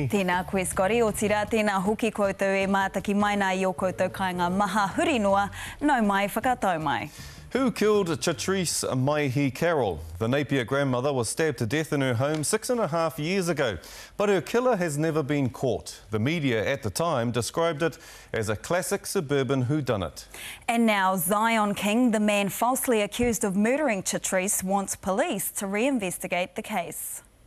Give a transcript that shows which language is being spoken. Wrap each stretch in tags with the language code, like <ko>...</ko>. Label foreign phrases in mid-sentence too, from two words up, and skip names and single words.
<mi>Tēnā koe Scotty, o tira tēnā hoki koutou e mātaki mai nā i o koutou kāinga maha huri noa, nau mai whakatau mai.</mi> <en>Who killed Chatrice Maihi Carroll? The Napier grandmother was stabbed to death in her home 6.5 years ago, but her killer has never been caught. The media at the time described it as a classic suburban whodunit. And now Zion King, the man falsely accused of murdering Chatrice, wants police to reinvestigate the case.</en>